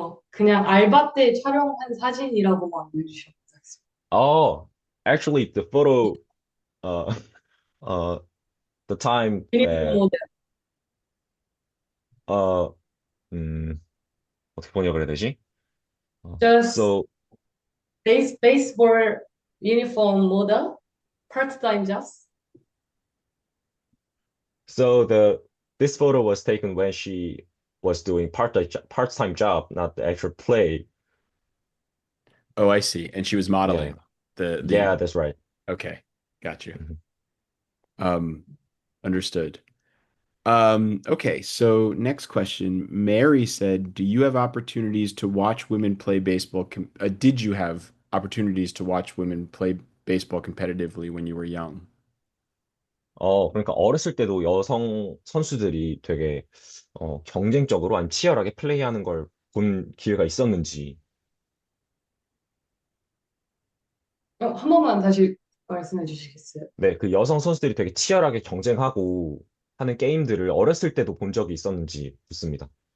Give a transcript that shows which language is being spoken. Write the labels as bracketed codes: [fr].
[ko] 그냥 알바 때 촬영한 사진이라고만 알려주셨어요. [en] Oh, actually, the photo, uh, uh, the time [ko] 유니폼 [en] that, [ko] 모델. uh, 음, 어떻게 번역을 해야 되지? [en] Just So, baseball uniform model, part-time jobs. so this photo was taken when she was doing part-time job, not the actual play. Oh, I see. And she was Yeah, modeling the yeah, that's right. okay. Got you. Mhm. Um, understood. Okay, so next question. Mary said, "Do you have opportunities to watch women play baseball? Did you have opportunities to watch women play baseball competitively when you were young?" [ko] 그러니까 어렸을 때도 여성 선수들이 되게 경쟁적으로 안 치열하게 플레이하는 걸 본 기회가 있었는지. 한 번만 다시 말씀해 주시겠어요? 네, 그 여성 선수들이 되게 치열하게 경쟁하고 하는 게임들을 어렸을 때도 본 적이 있었는지 묻습니다.